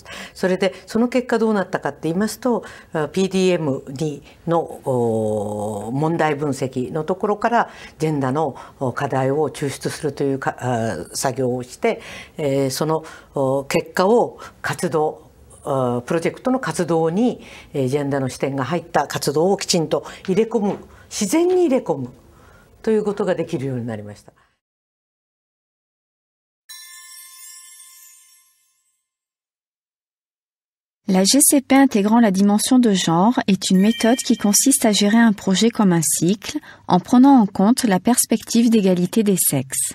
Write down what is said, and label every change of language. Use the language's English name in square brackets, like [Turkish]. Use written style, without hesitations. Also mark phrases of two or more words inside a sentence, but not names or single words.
[Japanese] それでその結果どうなったかって言いますと PDM2 の問題分析のところからジェンダーの課題を抽出するという作業をして、その結果を活動プロジェクトの活動にジェンダーの視点が入った活動をきちんと入れ込む、自然に入れ込むということができるようになりました。 [French] La GCP intégrant la dimension de genre est une méthode qui consiste à gérer un projet comme un cycle en prenant en compte la perspective d'égalité des sexes.